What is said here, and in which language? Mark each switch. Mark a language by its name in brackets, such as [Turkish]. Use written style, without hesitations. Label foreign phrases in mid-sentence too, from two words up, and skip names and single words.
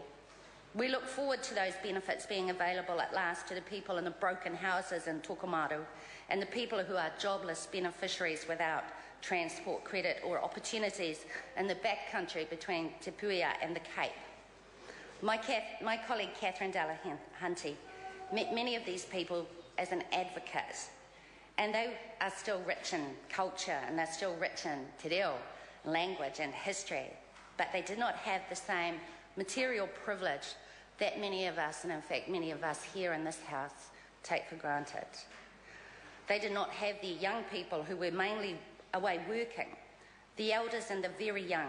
[English] We look forward to those benefits being available at last to the people in the broken houses in Tokomaru and the people who are jobless beneficiaries without transport credit or opportunities in the backcountry between Te Puia and the Cape. My colleague Catherine Delahunty met many of these people as an advocate, and they are still rich in culture and they're still rich in [Māori] te reo, [English] language and history, but they did not have the same material privilege that many of us, and in fact many of us here in this house, take for granted. They did not have the young people who were mainly away working, the elders and the very young.